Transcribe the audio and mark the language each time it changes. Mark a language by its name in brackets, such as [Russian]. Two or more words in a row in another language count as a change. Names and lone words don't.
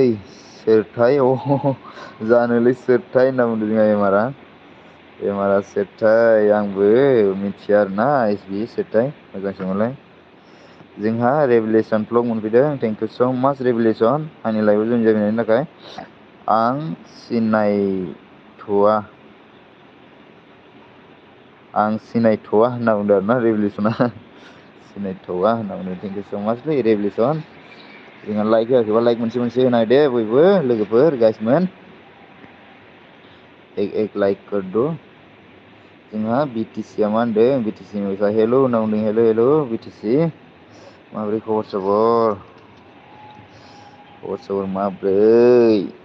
[Bodo] सोरथाय जानोलै सोरथाय होनना बुंदों जोंहा एमारा सोरथाय आंबो मिथिया आरोना SB सोरथाय मोजां सोंहरलाय जोंहा रेभुलेसन भ्लग मोनफैदों [English] thank you so much [Bodo] रेभुलेसन आंनि लाइभआव जइन जाफैनायनि थाखाय आं सिनायथ'वा होनना बुंदों आरोना रेभुलेसना सिनायथ'वा होनना बुंदों [English] thank you so much lai [Bodo] रेभुलेसन जोंहा लाइक होआखैबा लाइक मोनसे होना होदो बयबो लोगोफोर गाइसमोन [Hindi] एक लाइक कर दो [Bodo] जोंहा BTC आ मा होनदों BTC हेल' होनना बुंदों हेल' BTC माबोरै खबर सबर माब्रै